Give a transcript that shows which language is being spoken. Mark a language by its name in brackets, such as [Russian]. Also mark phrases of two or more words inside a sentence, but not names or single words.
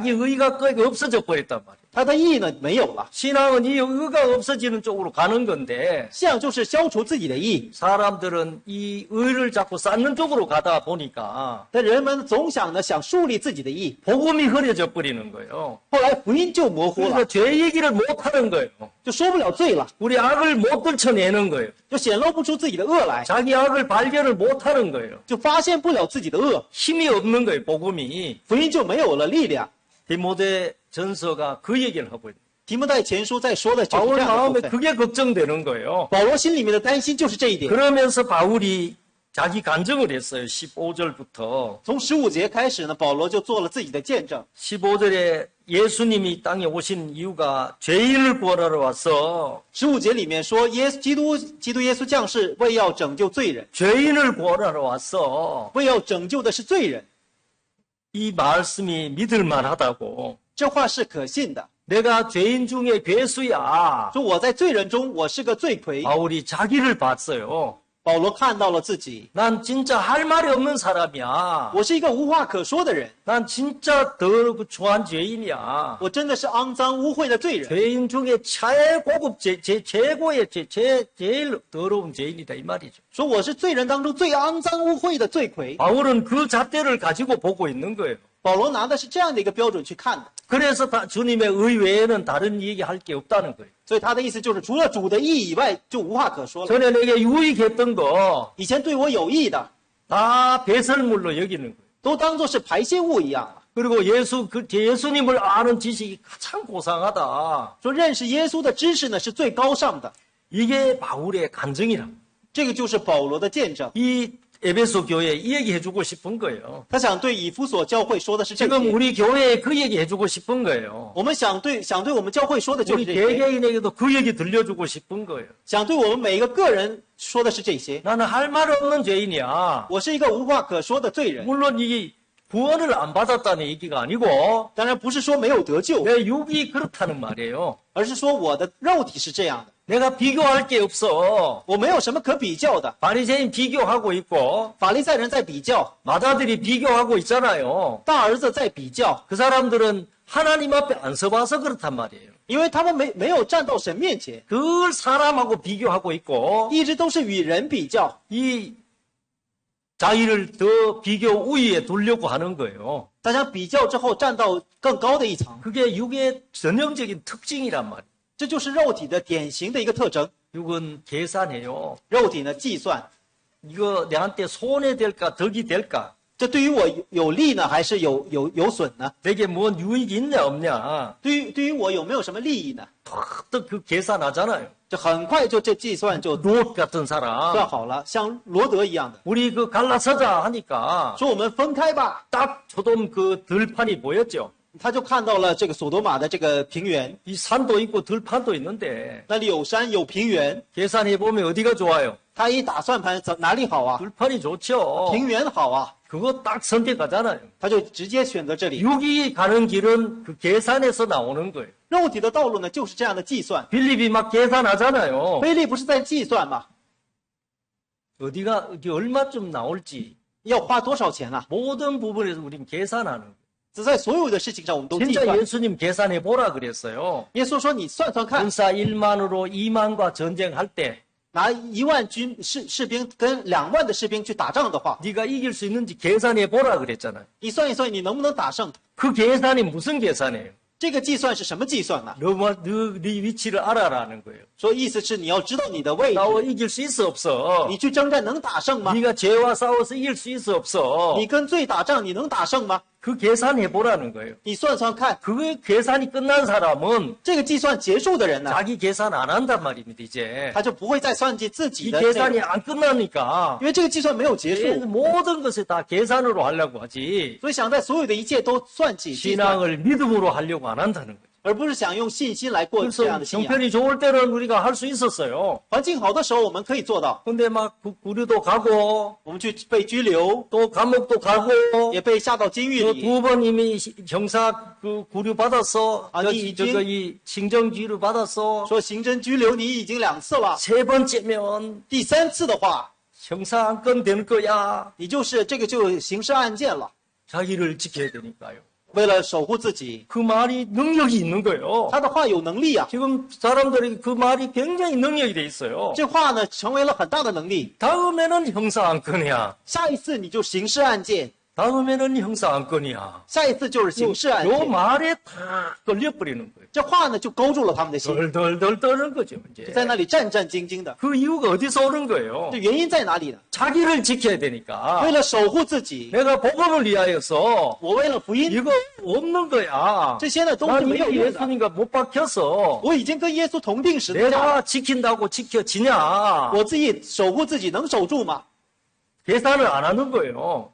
[Korean] 자기 의가 거의 없어져 버렸단 말이에요. [Chinese] 他的义呢没有了。 [Korean] 신앙은 이 의가 없어지는 쪽으로 가는 건데 [Chinese] 信仰就是消除自己的义， [Korean] 사람들은 이 의를 자꾸 쌓는 쪽으로 가다 보니까 [Chinese] 但人们总想呢想树立自己的义， [Korean] 복음이 흐려져 버리는 거예요. [Chinese] 后来福音就模糊 [Korean] 그래서 [Chinese] 了， [Korean] 죄 얘기를 못 하는 거예요. [Chinese] 就说不了罪了， [Korean] 우리 악을 못 들춰내는 거예요. [Chinese] 就显露不出自己的恶来， [Korean] 자기 악을 발견을 못 하는 거예요. [Chinese] 就发现不了自己的恶， [Korean] 힘이 없는 거예요, 복음이. [Chinese] 福音就没有了力量。 [Korean] 디모데 전서가 그 얘기를 하고 있어요. [Chinese] 提摩太前书在说的就是 [Korean] 바울 [Chinese] 这样的 [Korean] 마음에 [Chinese] 部分。 [Korean] 그게 걱정되는 거예요. [Chinese] 保罗心里面的担心就是这一点。 [Korean] 그러면서 바울이 자기 간증을 했어요. 15절부터. [Chinese] 从15节开始呢，保罗就做了自己的见证。 [Korean] 15절에 예수님이 땅에 오신 이유가 죄인을 구원하러 와서 [Chinese] 15 节里面说，基督耶稣降世为要拯救罪人， [Korean] 죄인을 구원하러 와서 [Chinese] 为要拯救的是罪人。 [Korean] 이 말씀이 믿을만하다고. [Chinese] 这话是可信的。 [Korean] 내가 죄인 중에 괴수야. [Chinese] 说我在罪人中，我是个罪魁。 [Korean] 바울이 자기를 봤어요. [Chinese] 保罗看到了自己， [Korean] 난 진짜 할 말이 없는 사람이야. [Chinese] 我是一个无话可说的人， [Korean] 난 진짜 더러한 죄인이야. [Chinese] 我真的是肮脏污秽的罪人， [Korean] 죄인 중에 최고급 최고의 제일 더러운 죄인이다 이 말이죠. [Chinese] 说我是罪人当中最肮脏污秽的罪魁。 [Korean] 바울은 그 잣대를 가지고 보고 있는 거예요. [Chinese] 保罗拿的是这样的一个标准去看的， [Korean] 그래서 주님의 의 외에는 다른 얘기할 게 없다는 거예요. [Chinese] 所以他的意思就是除了主的义以外就无话可说了。 [Korean] 전에 내게 유익했던 거 다 [Chinese] 以前对我有益的， [Korean] 배설물로 여기는 거예요. [Chinese] 都当作是排泄物一样了。 [Korean] 그리고 예수님을 아는 지식이 가장 고상하다. [Chinese] 说认识耶稣的知识呢是最高尚的， [Korean] 이게 바울의 간증이라. [Chinese] 这个就是保罗的见证。 [Korean] 이 에베소 교회에 이 얘기 해주고 싶은 거예요. [Chinese] 他想对以弗所教会说的是这 [Korean] 지금 [Chinese] 些， [Korean] 우리 교회에 그 얘기 해주고 싶은 거예요. [Chinese] 我们想对我们教会说的就是 [Korean] 우리 [Chinese] 这些， [Korean] 개개인에게도 그 얘기 들려주고 싶은 거예요. [Chinese] 想对我们每一个个人说的是这些。 [Korean] 나는 할 말 없는 죄인이야. [Chinese] 我是一个无话可说的罪人， [Korean] 물론 이게 구원을 안 받았다는 얘기가 아니고 [Chinese] 当然不是说没有得救， [Korean] 내 육이 그렇다는 말이에요. [Chinese] 而是说我的肉体是这样的， [Korean] 내가 비교할 게 없어. [Chinese] 我没有什么可比较的。 [Korean] 바리새인 비교하고 있고 [Chinese] 法利赛人在比较， [Korean] 마다들이 비교하고 있잖아요. [Chinese] 大儿子在比较， [Korean] 그 사람들은 하나님 앞에 안 서봐서 그렇단 말이에요. [Chinese] 因为他们没有站到神面前， [Korean] 늘 사람하고 비교하고 있고 [Chinese] 一直都是与人比较， [Korean] 이 자기를 더 비교 우위에 두려고 하는 거예요. [Chinese] 大家比较之后站到更高的一层， [Korean] 그게 육의 전형적인 특징이란 말이에요. [Chinese] 这就是肉体的典型的一个特征。 [Korean] 육은 계산해요. [Chinese] 肉体呢计算， [Korean] 이거 내한테 손해 될까 덕이 될까? [Chinese] 这对于我有利呢，还是有损呢？ [Korean] 내게 뭔 유익이 있냐 없냐? [Chinese] 对于我有没有什么利益呢？ [Korean] 또 그 계산하잖아요. [Chinese] 这很快就这计算就 [Korean] 롯 같은 사람. [Chinese] 算好了，像罗德一样的， [Korean] 우리 그 갈라서자 하니까 [Chinese] 说我们分开吧， [Korean] 딱 소돔 그 들판이 보였죠. [Chinese] 他就看到了这个索多玛的这个平原， [Korean] 이 산도 있고 들판도 있는데 [Chinese] 那里有山有平原， [Korean] 계산해 보면 어디가 좋아요? [Chinese] 他一打算盘，哪里好啊？ [Korean] 들판이 좋죠. [Chinese] 平原好啊， [Korean] 그거 딱 선택하잖아요. [Chinese] 他就直接选择这里。 [Korean] 육이 가는 길은 그 계산에서 나오는 거예요. [Chinese] 肉体的道路呢，就是这样的计算。 [Korean] 빌립이 막 계산하잖아요. [Chinese] 菲利不是在计算吗？ [Korean] 어디가 어디 얼마쯤 나올지 [Chinese] 要花多少钱啊？ [Korean] 모든 부분에서 우린 계산하는 거예요. [Chinese] 只在所有的事情上，我们都计 [Korean] 진짜 [Chinese] 算。 [Korean] 예수님 계산해 보라 그랬어요. [Chinese] 耶稣说：“你算算看， [Korean] 군사 1만으로 2만과 전쟁할 때 [Chinese] 拿1万士兵跟2万的士兵去打仗的话， [Korean] 네가 이길 수 있는지 계산해 보라 그랬잖아요. [Chinese] 你算一算，你能不能打胜？ [Korean] 그 계산이 무슨 계산이에요? [Chinese] 这个计算是什么计算呢？ [Korean] 네 위치를 알아라는 거예요. [Chinese] 说意思是你要知道你的位置， [Korean] 싸워 이길 수 있어 없어? [Chinese] 你去征战能打胜吗？ [Korean] 네가 죄와 싸워서 이길 수 있어 없어? [Chinese] 你跟罪打仗，你能打胜吗？ [Korean] 그 계산해 보라는 거예요. [Chinese] 你算算看， [Korean] 그 계산이 끝난 사람은 [Chinese] 这个计算结束的人呢， [Korean] 자기 계산 안 한단 말입니다. 이제 [Chinese] 他就不会再算计自己 [Korean] 이 [Chinese] 的内容， [Korean] 계산이 안 끝나니까 [Chinese] 因为这个计算没有结束， [Korean] 모든 것을 다 계산으로 하려고 하지 [Chinese] 所以想在所有的一切都算计计算， [Korean] 신앙을 믿음으로 하려고 안 한다는 거예요. [Chinese] 而不是想用信心来过这样 [Korean] 그래서 [Chinese] 的信仰。 [Korean] 형편이 좋을 때는 우리가 할 수 있었어요. [Chinese] 环境好的时候，我们可以做到， [Korean] 근데 막 구류도 가고 [Chinese] 我们去被拘留， [Korean] 또 감옥도 가고 [Chinese] 也被下到监狱里， [Korean] 두 번 이미 형사 그 구류 받았어. 아니, 저거 이 [Chinese] 行政拘留 [Korean] 받았어. [Chinese] 说行政拘留你已经2次了， [Korean] 세 번째면 [Chinese] 第3次的话， [Korean] 형사 안건 될 거야. [Chinese] 你就是这个就刑事案件了。 [Korean] 자기를 지켜야 되니까요. [Chinese] 为了守护自己， [Korean] 그 말이 능력이 있는 거예요. [Chinese] 他的话有能力啊， [Korean] 지금 사람들이 그 말이 굉장히 능력이 돼 있어요. [Chinese] 这话呢成为了很大的能力。 [Korean] 다음에는 형사 안건이야. [Chinese] 下一次你就刑事案件， [Korean] 다음에는 형사 안건이야. [Chinese] 下一次就是刑事案 [Korean] 요 [Chinese] 件。 [Korean] 말에 다 걸려버리는 거예요. [Chinese] 这话呢就勾住了他们的心， [Korean] 덜덜덜 떠는 거죠, 이제. [Chinese] 在那里战战兢兢的。 [Korean] 그 이유가 어디서 오는 거예요? [Chinese] 这原因在哪里呢？ [Korean] 자기를 지켜야 되니까. [Chinese] 为了守护自己， [Korean] 내가 복음을 위하여서 [Chinese] 我为了福音， [Korean] 이거 없는 거야. [Chinese] 这些呢都是 [Korean] 난 [Chinese] 没有 [Korean] 이미 [Chinese] 用的。 [Korean] 예수님과 못 박혀서 [Chinese] 我已经跟耶稣同定十字架了， [Korean] 내가 지킨다고 지켜지냐? [Chinese] 我自己守护自己能守住吗？ [Korean] 계산을 안 하는 거예요.